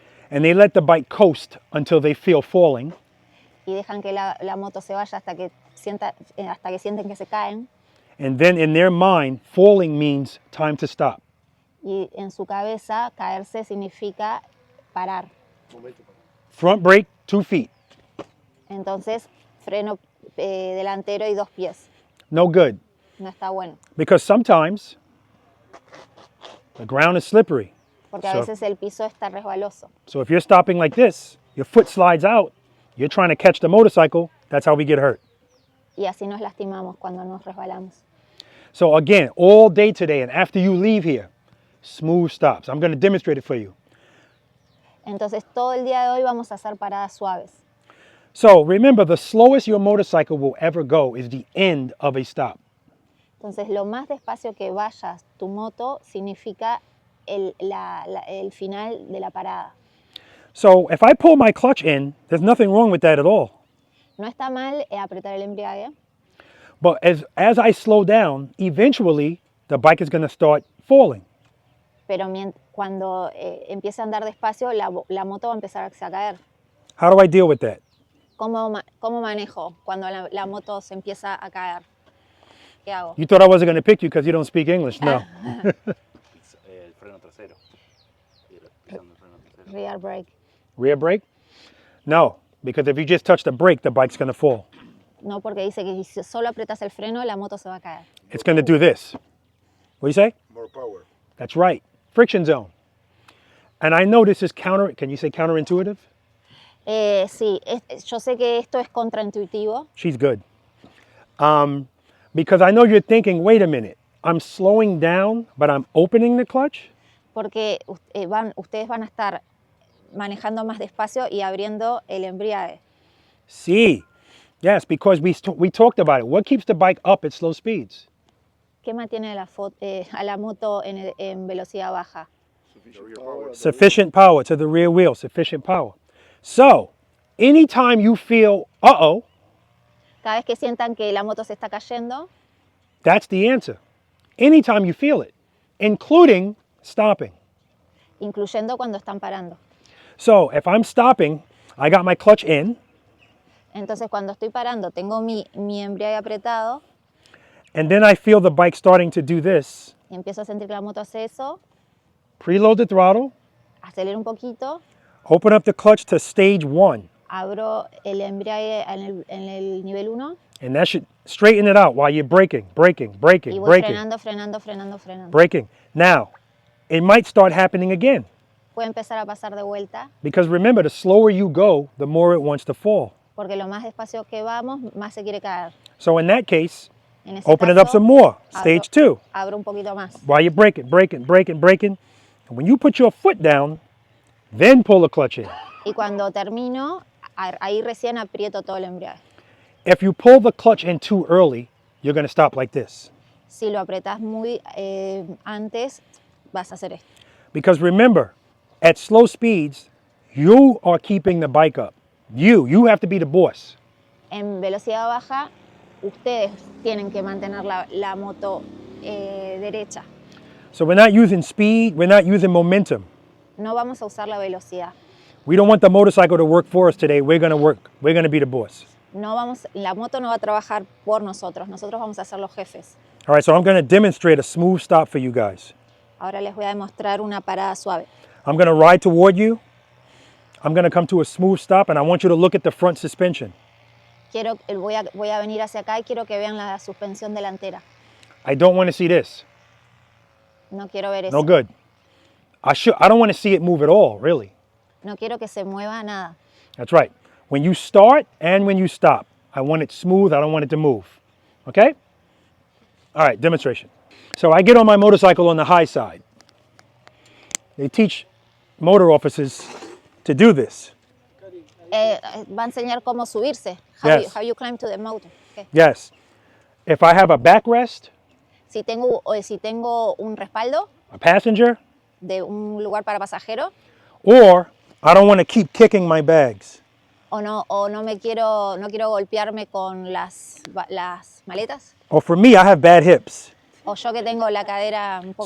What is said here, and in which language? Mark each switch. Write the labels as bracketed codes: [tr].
[en] And they let the bike coast until they feel falling. [es] y dejan que la moto se vaya hasta que sienten que se caen. [en] And then in their mind, falling means time to stop. [es] Y en su cabeza, caerse significa parar. [en] Front brake, 2 feet. [es] Entonces, freno delantero y 2 pies. [en] No good. [es] No está bueno. [en] Because sometimes the ground is slippery. [es] Porque a veces el piso está resbaloso. [en] So if you're stopping like this, your foot slides out, you're trying to catch the motorcycle, that's how we get hurt. [es] Y así nos lastimamos cuando nos resbalamos. [en] So again, all day today and after you leave here, smooth stops. I'm going to demonstrate it for you. [es] Entonces, todo el día de hoy vamos a hacer paradas suaves. [en] So remember, the slowest your motorcycle will ever go is the end of a stop. [es] Entonces, lo más despacio que vayas tu moto significa el final de la parada. [en] So if I pull my clutch in, there's nothing wrong with that at all. [es] No está mal apretar el embrague, [en] But as I slow down, eventually the bike is going to start falling. [es] pero cuando empiece a andar despacio, la moto va a empezar a caer. [en] How do I deal with that? [es] ¿Cómo manejo cuando la moto se empieza a caer? ¿Qué hago? [en] You thought I wasn't going to pick you because you don't speak English. [es] No. El freno trasero. Pisando el freno trasero. [en] Rear brake. Rear brake? No, because if you just touch the brake, the bike's going to fall. [es] No, porque dice que si solo apretas el freno, la moto se va a caer. [en] It's going to do this. What do you say? More power. That's right. Friction zone. And I know this is can you say counterintuitive? [es] Sí, yo sé que esto es contraintuitivo. [en] She's good. Because I know you're thinking, wait a minute, I'm slowing down, but I'm opening the clutch? [es] Porque ustedes van a estar manejando más despacio y abriendo el embrague. Sí. [en] Yes, because we talked about it. What keeps the bike up at slow speeds? [es] ¿Qué mantiene a la moto en velocidad baja? [en] Sufficient power to the rear wheel, sufficient power. So, anytime you feel, uh-oh, [es] Cada vez que sientan que la moto se está cayendo, [en] that's the answer. Anytime you feel it, including stopping. [es] incluyendo cuando están parando. [en] So, if I'm stopping, I got my clutch in, [es] Entonces, cuando estoy parando, tengo mi embrague apretado [en] and then I feel the bike starting to do this. [es] y empiezo a sentir que la moto hace eso, [en] Preload the throttle, [es] acelero un poquito, [en] open up the clutch to stage 1, [es] abro el embrague en el nivel 1 [en] and that should straighten it out while you're braking, braking, [es] y [en] braking, [es] voy [en] braking, [es] frenando. [en] braking. Now, it might start happening again, [es] Puede empezar a pasar de vuelta, [en] because remember, the slower you go, the more it wants to fall. [es] porque lo más despacio que vamos, más se quiere caer. [en] So in that case, [es] En ese [en] open it up [es] caso, [en] some more, stage 2, [es] abro un poquito más. [en] while you're braking, braking, braking, braking. And when you put your foot down, then pull the clutch in. [es] Y cuando termino, ahí recién aprieto todo el embrague. [en] If you pull the clutch in too early, you're going to stop like this. [es] Si lo apretas muy antes, vas a hacer esto. [en] Because remember, at slow speeds, you are keeping the bike up. You have to be the boss. [es] En velocidad baja, ustedes tienen que mantener la moto derecha. [en] So we're not using speed, we're not using momentum. [es] No vamos a usar la velocidad. [en] We don't want the motorcycle to work for us today. We're going to work. We're going to be the boss. [es] La moto no va a trabajar por nosotros. Nosotros vamos a ser los jefes. [en] All right, so I'm going to demonstrate a smooth stop for you guys. [es] Ahora les voy a demostrar una parada suave. [en] I'm going to ride toward you. I'm going to come to a smooth stop, and I want you to look at the front suspension. [es] Voy a venir hacia acá y quiero que vean la suspensión delantera. [en] I don't want to see this. [es] No quiero ver eso. [en] No good. I don't want to see it move at all, really. [es] No quiero que se mueva nada. [en] That's right. When you start and when you stop, I want it smooth. I don't want it to move. Okay? All right, demonstration. So I get on my motorcycle on the high side. They teach motor officers to do this. [es] Va a enseñar cómo subirse. [en] Yes. How you climb to the motor. Okay. Yes. If I have a backrest, [es] Si tengo un respaldo [en] a passenger, [es] de un lugar para pasajero, [en] or I don't want to keep kicking my bags. [es] o no quiero golpearme con las maletas. [en] Or for me, I have bad hips. [es] O yo que tengo la cadera un poco.